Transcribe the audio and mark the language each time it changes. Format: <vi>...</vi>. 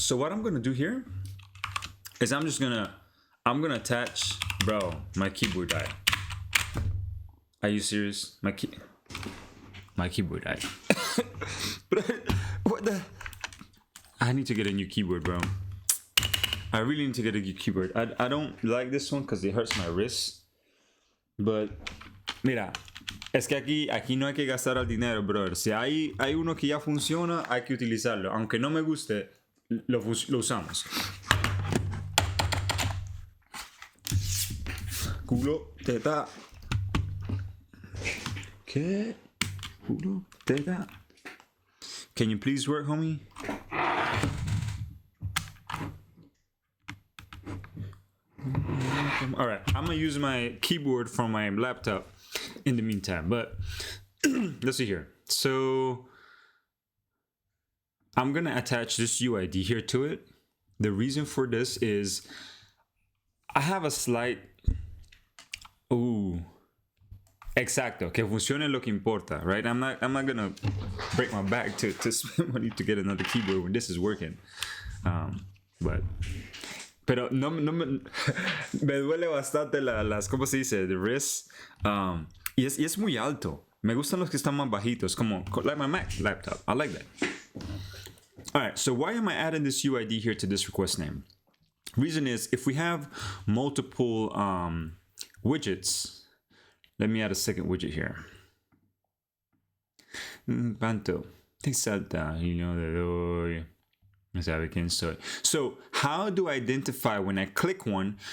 <en>So what I'm gonna do here is I'm gonna attach, bro, my keyboard died. Are you serious? My keyboard died. What the? I need to get a new keyboard, bro. I really need to get a new keyboard. I don't like this one because it hurts my wrist.</en> <es>But, mira, es que aquí no hay que gastar el dinero, brother. Si hay uno que ya funciona, hay que utilizarlo. Aunque no me guste, lo usamos. Culo, teta. ¿Qué? Culo, teta.</es> <en>Can you please work, homie? All right, I'm gonna use my keyboard from my laptop in the meantime, but let's see here. So I'm gonna attach this UID here to it. The reason for this is I have a slight</en> <es>exacto, que funcione lo que importa,</es> <en>right? I'm not gonna break my back to spend money to get another keyboard when this is working.</en> <es>Pero no me duele bastante las ¿cómo se dice?</es> <en>The wrist.</en> <es>Y es muy alto. Me gustan los que están más bajitos, como</es> <en>like my Mac laptop. I like that. All right, so why am I adding this UID here to this request name? Reason is if we have multiple widgets. Let me add a second widget here. Panto. So how do I identify when I click one?</en>